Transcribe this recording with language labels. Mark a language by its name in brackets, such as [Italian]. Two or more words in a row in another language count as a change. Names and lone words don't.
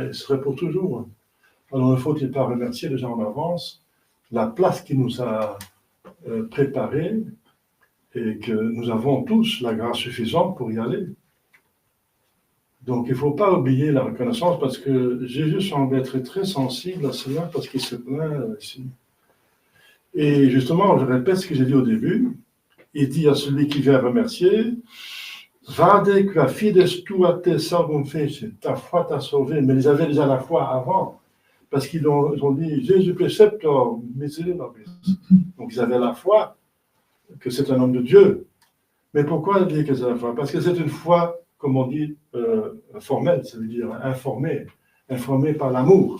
[French] Elle serait pour toujours. Alors, ne faut-il pas remercier déjà en avance la place qu'il nous a préparée et que nous avons tous la grâce suffisante pour y aller. Donc, il ne faut pas oublier la reconnaissance parce que Jésus semble être très sensible à cela parce qu'il se plaint ici. Et justement, je répète ce que j'ai dit au début. Il dit à celui qui vient remercier, [Latin] Vade qua fides tua te salvum fece, [French] ta foi t'a sauvé. Mais ils avaient déjà la foi avant, parce qu'ils ont dit Jésus [Latin] preceptor misericordis. [French] Donc ils avaient la foi que c'est un homme de Dieu. Mais pourquoi dire que c'est la foi? Parce que c'est une foi, comme on dit, formelle, ça veut dire informée par l'amour.